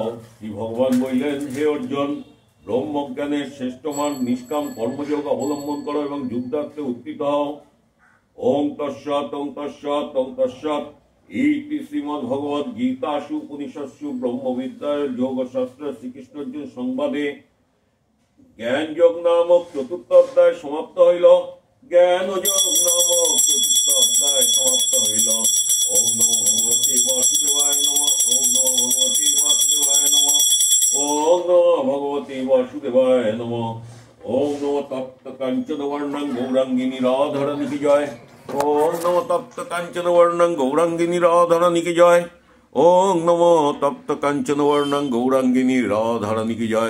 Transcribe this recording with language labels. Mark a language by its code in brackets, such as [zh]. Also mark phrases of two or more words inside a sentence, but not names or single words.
[bn] শ্রী ভগবান বললেন, হে অর্জুন, ব্রহ্মজ্ঞানের শ্রেষ্ঠ মার্গ নিষ্কাম কর্মযোগ অবলম্বন করো এবং যুদ্ধার্থে উত্থিত হও। [sa] ওং তৎসৎ ইতি শ্রীমদ্ভগবদ্ গীতাসু উপনিষৎসু ব্রহ্মবিদ্যায় যোগশাস্ত্র শ্রীকৃষ্ণ অর্জুন সংবাদে জ্ঞান যোগ [bn] নামক চতুর্থ অধ্যায় সমাপ্ত হইল। [sa] ওম নমো ভগবতে বাসুদেবায় নমঃ। ওম নমো তপ্ত কাঞ্চন বর্ণং গৌরাঙ্গিনী রাধারানী কি জয়। ওম নমো তপ্ত কাঞ্চন বর্ণং গৌরাঙ্গিনী রাধারানী কি জয়। ওম নমো তপ্ত কাঞ্চন বর্ণং গৌরাঙ্গিনী রাধারানী কি জয়।